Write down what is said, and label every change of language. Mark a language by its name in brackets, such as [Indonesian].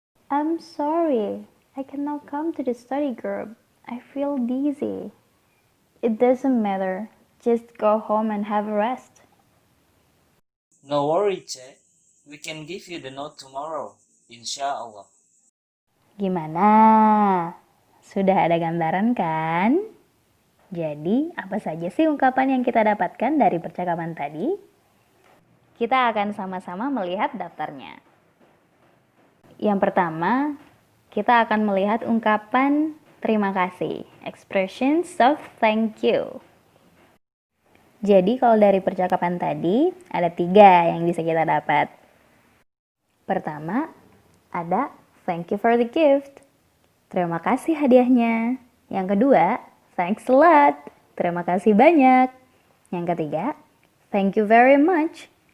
[English] I'm sorry. I cannot come to the study group. I feel dizzy. It doesn't matter. Just go home and have a rest. No worry, Che. We can give you the note tomorrow, insya Allah. [Indonesian] Gimana? Sudah ada gambaran kan? Jadi, apa saja sih ungkapan yang kita dapatkan dari percakapan tadi? Kita akan sama-sama melihat daftarnya. Yang pertama, kita akan melihat ungkapan terima kasih, expressions of thank you. Jadi kalau dari percakapan tadi, ada 3 yang bisa kita dapat. Pertama, ada thank you for the gift. Terima kasih hadiahnya. Yang kedua, thanks a lot. Terima kasih banyak. [English] Yang ketiga, thank you very much.